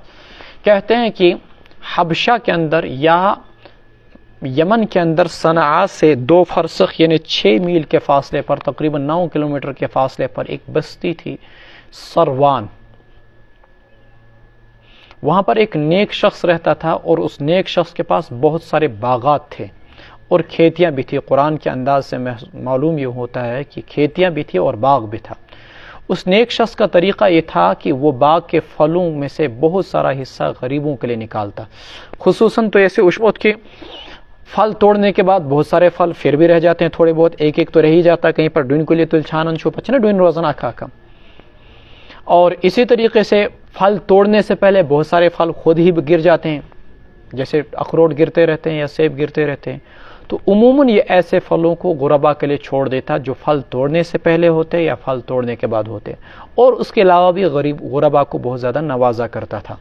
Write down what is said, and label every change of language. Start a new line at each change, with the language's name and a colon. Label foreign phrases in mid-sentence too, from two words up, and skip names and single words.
Urdu: کہتے ہیں کہ حبشہ کے اندر یا یمن کے اندر صنعاء سے 2 فرسخ یعنی 6 میل کے فاصلے پر، تقریباً 9 کلومیٹر کے فاصلے پر ایک بستی تھی سروان، وہاں پر ایک نیک شخص رہتا تھا، اور اس نیک شخص کے پاس بہت سارے باغات تھے اور کھیتیاں بھی تھی، قرآن کے انداز سے معلوم یہ ہوتا ہے کہ کھیتیاں بھی تھی اور باغ بھی تھا۔ اس نیک شخص کا طریقہ یہ تھا کہ وہ باغ کے پھلوں میں سے بہت سارا حصہ غریبوں کے لیے نکالتا، خصوصاً تو ایسے اس وقت کے پھل توڑنے کے بعد بہت سارے پھل پھر بھی رہ جاتے ہیں، تھوڑے بہت ایک ایک تو رہ ہی جاتا ہے، کہیں پر ڈوین کو لیے
Kashmiri: تل چھانن چھو پچنا ڈوین روزانہ کھا کم،
Urdu: اور اسی طریقے سے پھل توڑنے سے پہلے بہت سارے پھل خود ہی گر جاتے ہیں، جیسے اخروٹ گرتے رہتے ہیں یا سیب گرتے رہتے ہیں، تو عموماً یہ ایسے پھلوں کو غربا کے لیے چھوڑ دیتا جو پھل توڑنے سے پہلے ہوتے یا پھل توڑنے کے بعد ہوتے، اور اس کے علاوہ بھی غربا کو بہت زیادہ نوازا کرتا تھا۔